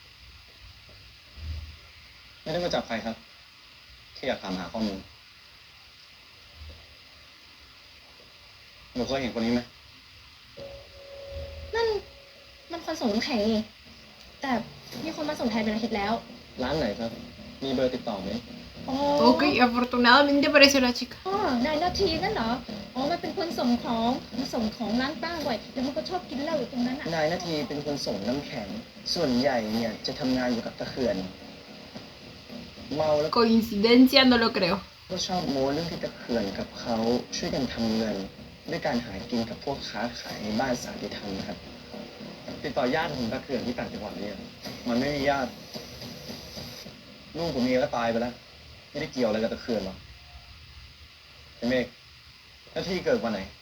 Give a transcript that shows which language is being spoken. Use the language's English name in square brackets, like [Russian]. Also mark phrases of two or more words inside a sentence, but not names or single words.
[Thai] ไม่ได้มาจับใครครับแค่อยากถามหาข้อมูลหนูเคยเห็นคนนี้ไหม นั่นมันคนส่งน้ำแข็งนี่แต่มีคนมาส่งแทนเป็นอาทิตย์แล้ว ร้านไหนครับ มีเบอร์ติดต่อไหม อ๋อ [Spanish] Ok, afortunadamente apareció la chica. [Thai] อ๋อนายนาทีนั่นเหรอ อ๋อ มันเป็นคนส่งของมาส่งของร้านป้าบ่อยแล้วมันก็ชอบกินเหล้าอยู่ตรงนั้นอ่ะ นายนาทีเป็นคนส่งน้ำแข็ง ส่วนใหญ่เนี่ยจะทำงานอยู่กับตะเขื่อน เมาแล้ว [Spanish] Coincidencia, no lo creo. [Thai] ก็ชอบโม้เรื่องที่ตะเขื่อนกับเขาช่วยกันทำเงินด้วยการหากินกับพวกค้าขายในบ้านสันติธรรมนะครับ ติดต่อญาติของตะเขื่อนที่ต่างจังหวัดเนี่ยมันไม่มีญาติ ลูกผมเมียก็ตายไปแล้ว ไม่ได้เกี่ยวอะไรกับตะเขื่อนหรอกไอ้เมฆหน้าที่เกิดวันไหน